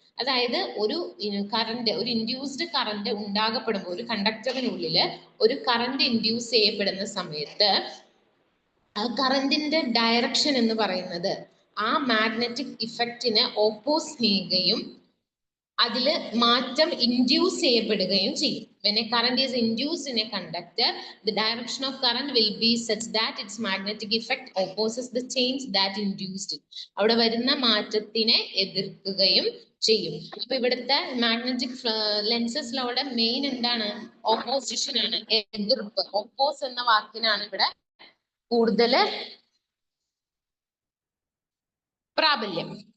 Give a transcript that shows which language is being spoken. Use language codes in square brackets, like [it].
[ml] അതായത് ഒരു കറന്റ്, ഒരു ഇൻഡ്യൂസ്ഡ് കറന്റ് ഉണ്ടാകപ്പെടുമ്പോൾ, ഒരു കണ്ടക്ടറിനുള്ളിൽ ഒരു കറന്റ് ഇൻഡ്യൂസ് ചെയ്യപ്പെടുന്ന സമയത്ത് ആ കറന്റിന്റെ ഡയറക്ഷൻ എന്ന് പറയുന്നത് ആ മാഗ്നറ്റിക് ഇഫക്റ്റിനെ ഓപ്പോസ് ചെയ്യുകയും അതില് മാറ്റം ഇൻഡ്യൂസ് ചെയ്യപ്പെടുകയും ചെയ്യും. [en] When a current is induced in a conductor, the direction of current will be such that its magnetic effect opposes the change that induced it. [ml] അവിടെ വരുന്ന മാറ്റത്തിനെ എതിർക്കുകയും ചെയ്യും. അപ്പൊ ഇവിടുത്തെ മാഗ്നറ്റിക് ലെൻസസ് ലോയുടെ മെയിൻ എന്താണ്, ഓപ്പോസിഷൻ ആണ്, എതിർപ്പ്. ഓപ്പോസ് എന്ന വാക്കിനാണ് ഇവിടെ കൂടുതൽ പ്രാബല്യം.